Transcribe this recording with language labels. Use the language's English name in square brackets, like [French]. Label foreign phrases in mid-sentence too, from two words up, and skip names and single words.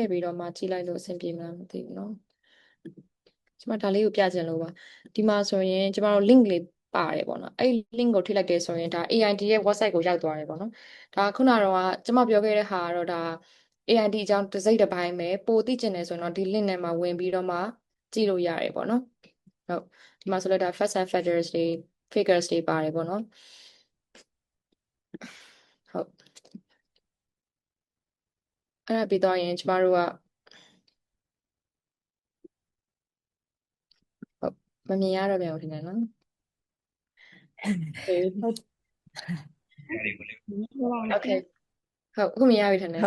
[Burmese] ပြီးတော့မှကြည့်လိုက်လို့အဆင်ပြေမလားမသိဘူးเนาะကျမဒါလေးကိုပြချင်လို့ပါဒီမှာဆိုရင်ကျမတို့ link လေးပါတယ် ပေါ့နော်အဲ့ link ကိုထိလိုက်တယ်ဆိုရင်ဒါ AID ရဲ့ website ကိုရောက်သွားတယ်ပေါ့နော်ဒါခုနကတော့ကျမ ပြောခဲ့တဲ့ဟာကတော့ဒါ AID အကြောင်းတစ်စိတ်တစ်ပိုင်းပဲပိုသိကျင်တယ်ဆိုရင်တော့ဒီ link ထဲမှာဝင်ပြီးတော့မှကြည့်လို့ရတယ်ပေါ့နော်ဟုတ်ဒီမှာဆိုလည်းဒါ [English] facts and figures [Burmese] တွေ figures တွေပါတယ်ပေါ့နော် ဟုတ်အဲ့ဒါပြီးတော့ရင်ကျမတို့ကဟုတ်မမြင်ရတော့ပြန်ဘူးထင်တယ်နော် Okay ဟုတ်အခုမြင်ရပြီထင်တယ်